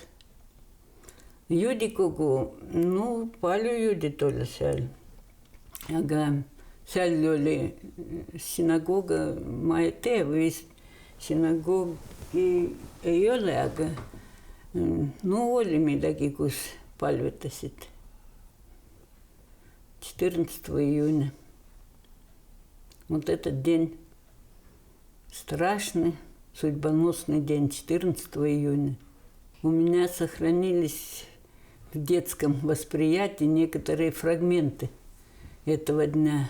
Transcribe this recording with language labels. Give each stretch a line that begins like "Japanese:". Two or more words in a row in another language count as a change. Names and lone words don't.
Estonian: Juudikogu, palju juudid oli seal, aga seal oli sinagooga, ma ei tea, vist sinagoogi ei ole, aga oli midagi, kus palvetasid.
Russian: 14 июня. Вот этот день, страшный, судьбоносный день, 14 июня. У меня сохранились в детском восприятии некоторые фрагменты этого дня.